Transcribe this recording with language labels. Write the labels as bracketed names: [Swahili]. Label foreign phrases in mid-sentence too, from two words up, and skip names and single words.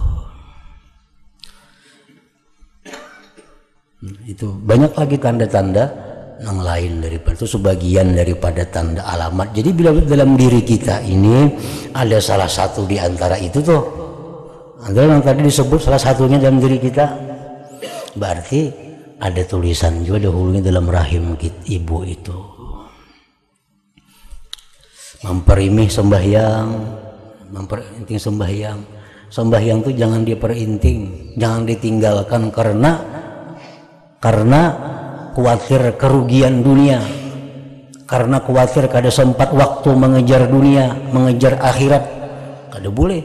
[Indonesian] Itu banyak lagi tanda-tanda yang lain daripada itu, sebagian daripada tanda alamat. Jadi bila dalam diri kita ini ada salah satu di antara itu tuh, adalah yang tadi disebut salah satunya dalam diri kita, berarti ada tulisan juga dahulunya dalam rahim ibu itu. Memperinting sembahyang, memperinting sembahyang. Sembahyang itu jangan diperinting, jangan ditinggalkan karena khawatir kerugian dunia, karena khawatir kada sempat waktu mengejar dunia, mengejar akhirat, kada boleh.